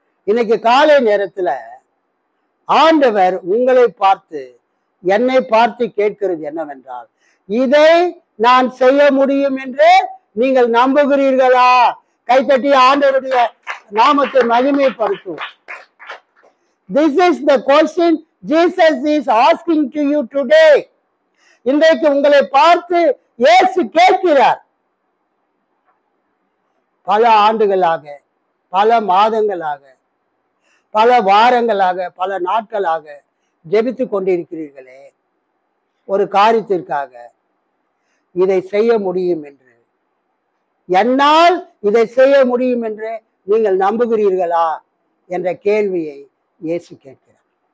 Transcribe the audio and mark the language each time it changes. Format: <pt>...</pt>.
<ta>இன்னைக்கு காலை நேரத்துல ஆண்டவர் உங்களை பார்த்து, என்னை பார்த்து கேட்கிறது என்னவென்றால், இதை நான் செய்ய முடியும் என்று நீங்கள் நம்புகிறீர்களா? கைத்தட்டி ஆண்டவருடைய நாமத்தை மகிமைப்படுத்தும்.</ta> <en>This is the question Jesus is asking to you today.</en> <ta>இன்றைக்கு உங்களை பார்த்து இயேசு கேட்கிறார். பல ஆண்டுகளாக, பல மாதங்களாக, பல வாரங்களாக, பல நாட்களாக ஜெபித்து கொண்டிருக்கிறீர்களே ஒரு காரியத்திற்காக, இதை செய்ய முடியும் என்று, என்னால் இதை செய்ய முடியும் என்று நீங்கள் நம்புகிறீர்களா என்ற கேள்வியை இயேசு கேட்கிறார்.</ta>